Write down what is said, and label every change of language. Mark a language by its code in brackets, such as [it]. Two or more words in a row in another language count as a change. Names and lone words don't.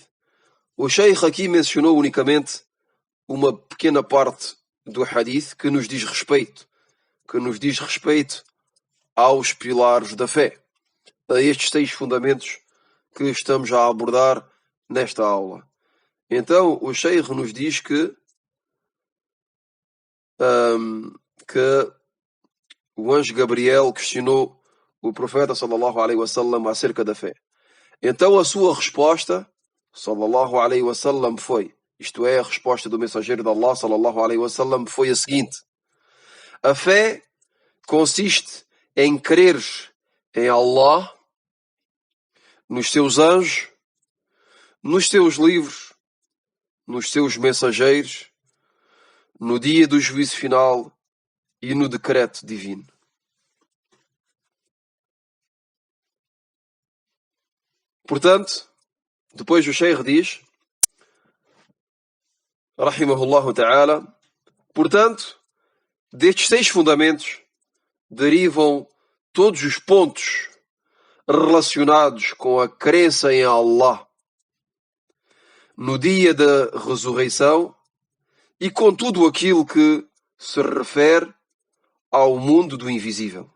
[pt] O Sheikh aqui mencionou unicamente uma pequena parte do hadith que nos diz respeito aos pilares da fé, a estes 6 fundamentos que estamos a abordar nesta aula. Então, o Sheikh nos diz que o anjo Gabriel questionou o profeta [ar] صلى الله عليه وسلم [pt] acerca da fé. Então a sua resposta, [ar] صلى الله عليه وسلم, [pt] foi, isto é, a resposta do mensageiro de Allah [ar] صلى الله عليه وسلم, [pt] foi a seguinte: a fé consiste em creres em Allah, nos seus anjos, nos seus livros, nos seus mensageiros, no dia do juízo final e no decreto divino. Portanto, depois o Sheikh diz: [ar] رحمه الله تعالى. [pt] Portanto, destes 6 fundamentos derivam todos os pontos relacionados com a crença em Allah no dia da ressurreição e com tudo aquilo que se refere ao mundo do invisível.